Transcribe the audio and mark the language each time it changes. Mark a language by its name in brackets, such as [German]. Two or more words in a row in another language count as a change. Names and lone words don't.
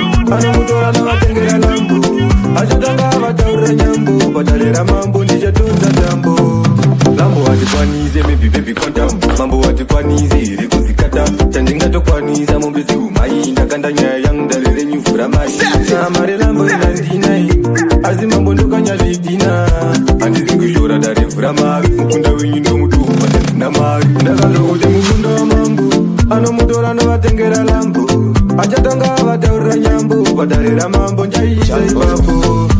[Shona] Anomutora novatengera lambo. Achatanga vataurira nyambo, vatarira mambo, ndichatonza tambo. Lambo hatikwanise, [English] maybe baby quantum. [Shona] Mambo hatikwanise, iri kuzikata. Chandingatokwanisa, mombe dzihumai. Ndakanda nyaya yangu, dare renyu vhura mai. Na mare lambo inandinai, asi mambo ndokanya zvidhina. Handisi kushora dare vhura mai. Mukunda wenyu ndomutumba, ndazina mari. Ndakazwa kuti mukunda wamambo, anomutora novatengera lambo. Achatanga vataurira nyambo, padare ramambo, njaisa ipapo.